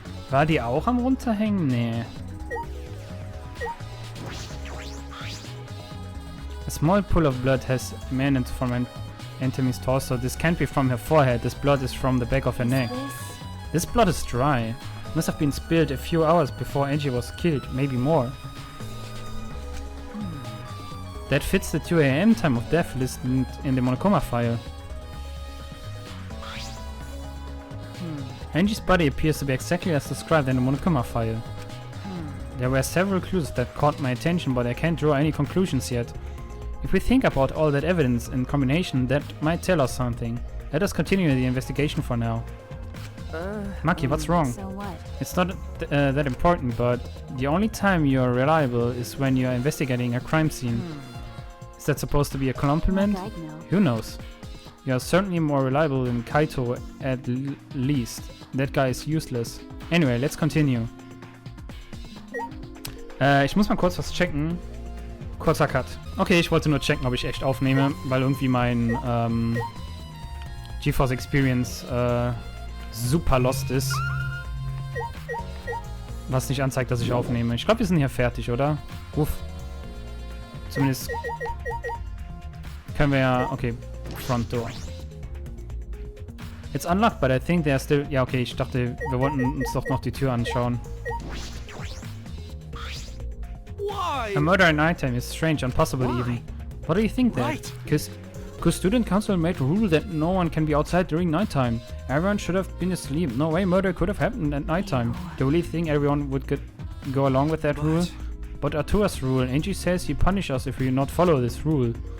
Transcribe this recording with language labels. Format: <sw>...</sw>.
<de>War die auch am runterhängen? Nee.</de> <en>small pool of blood has emanated from Anthony's torso. This can't be from her forehead. This blood is from the back of her neck. This blood is dry. Must have been spilled a few hours before Angie was killed, maybe more. That fits the 2 a.m. time of death listed in the Monokuma file. Angie's body appears to be exactly as described in the Monokuma file. There were several clues that caught my attention, but I can't draw any conclusions yet. If we think about all that evidence in combination, that might tell us something. Let us continue the investigation for now. Maki, what's wrong? So what? It's not that important, but the only time you're reliable is when you're investigating a crime scene. Is that supposed to be a compliment? Like I'd know. Who knows? You're certainly more reliable than Kaito at least. That guy is useless. Anyway, let's continue.</en> <de>Ich muss mal kurz was checken. Kurzer Cut. Okay, ich wollte nur checken, ob ich echt aufnehme, weil irgendwie mein GeForce Experience super lost ist. Was nicht anzeigt, dass ich aufnehme. Ich glaube, wir sind hier fertig, oder? Uff. Zumindest können wir ja...</de> <en>Okay, Front Door. It's unlocked, but I think they are still...</en> <de>Ja, okay, ich dachte, wir wollten uns doch noch die Tür anschauen.</de> <en>Why? A murder at nighttime is strange and possible even. What do you think that? Right. Because student council made a rule that no one can be outside during nighttime. Everyone should have been asleep. No way murder could have happened at nighttime. Do you really think everyone would go along with that rule? But Artura's rule, Angie says he punish us if we not follow this rule.</en>